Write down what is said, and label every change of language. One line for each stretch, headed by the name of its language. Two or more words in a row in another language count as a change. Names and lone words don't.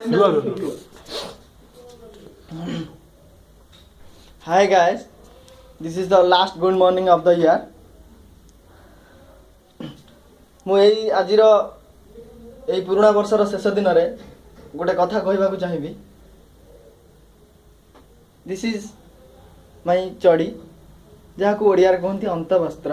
English: Hi guys, this is the last good morning of the year.
Odia: ମୁଁ ଏଇ ଆଜିର ଏଇ ପୁରୁଣା ବର୍ଷର ଶେଷ ଦିନରେ ଗୋଟେ କଥା କହିବାକୁ ଚାହିଁବି।
English: This is my
Odia: ଚଡ଼ି, ଯାହାକୁ ଓଡ଼ିଆରେ କୁହନ୍ତି ଅନ୍ତବସ୍ତ୍ର।